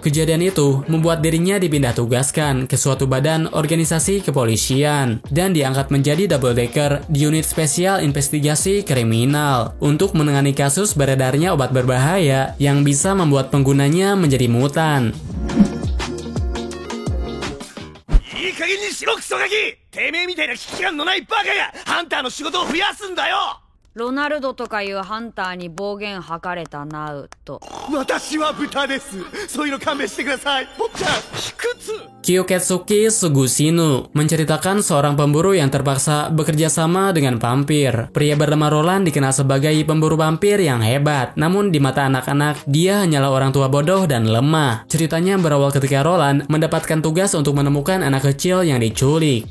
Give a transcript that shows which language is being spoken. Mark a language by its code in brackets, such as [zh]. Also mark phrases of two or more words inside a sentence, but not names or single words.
[id] Kejadian itu membuat dirinya dipindah tugaskan ke suatu badan organisasi kepolisian dan diangkat menjadi double decker di unit spesial investigasi kriminal untuk menangani kasus beredarnya obat berbahaya yang bisa membuat penggunanya menjadi mutan. [ja] いい加減にしろクソガキ、てめえみたいな危機感のないバカがハンターの仕事を増やすんだよ。ロナルドとかいうハンターに暴言吐かれたなうと。私は豚です。そういうの勘弁してください。坊ちゃん、卑屈。 [id] Kyoketsuki Sugusinu menceritakan seorang pemburu yang terpaksa bekerja sama dengan vampir. Pria bernama Roland dikenal sebagai pemburu vampir yang hebat, namun di mata anak-anak, dia hanyalah orang tua bodoh dan lemah. Ceritanya berawal ketika Roland mendapatkan tugas untuk menemukan anak kecil yang diculik.